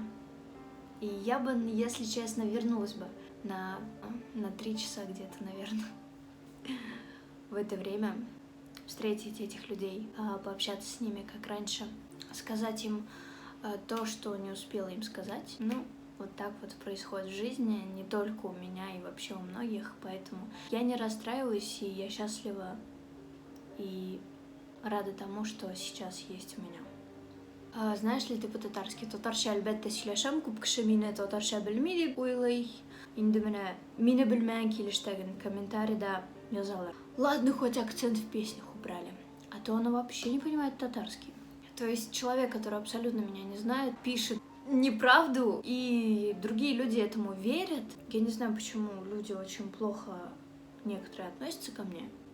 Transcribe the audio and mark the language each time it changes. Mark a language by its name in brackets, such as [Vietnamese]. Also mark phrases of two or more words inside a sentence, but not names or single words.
[Russian] И я бы, если честно, вернулась бы на 3 часа где-то, наверное, в это время, встретить этих людей, пообщаться с ними, как раньше, сказать им то, что не успела им сказать. Ну, вот так вот происходит в жизни, не только у меня и вообще у многих, поэтому я не расстраиваюсь, и я счастлива и рада тому, что сейчас есть у меня. Знаешь ли ты по-татарски? [Tatar] Татарча әлбәттә сөйләшәм, күп кеше мине татарча белми дип уйлый. Инде менә мине белмәгән килештәген комментарида язалар. [Russian] Ладно, хоть акцент в песнях убрали, а то она вообще не понимает татарский. То есть человек, который абсолютно меня не знает, пишет неправду, и другие люди этому верят. Я не знаю, почему люди очень плохо некоторые относятся ко мне.